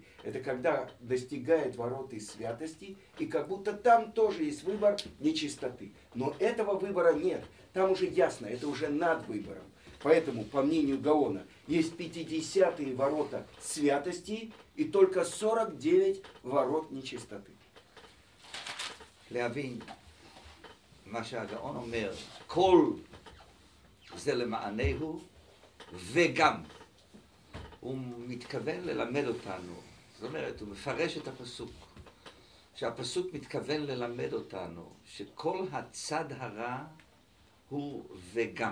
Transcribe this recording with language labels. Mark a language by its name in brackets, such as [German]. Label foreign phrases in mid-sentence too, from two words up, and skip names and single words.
[Russian] Это когда достигает вороты святости, и как будто там тоже есть выбор нечистоты. Но этого выбора нет. Там уже ясно, это уже над выбором. Поэтому, по мнению Гаона, есть 50-е ворота святости и только 49 ворот нечистоты. [Hebrew] להבין מה שהגאון אומר, כל זה למענהו וגם. הוא מתכוון ללמד אותנו, זאת אומרת, הוא מפרש את הפסוק, שהפסוק מתכוון ללמד אותנו, שכל הצד הרע הוא וגם.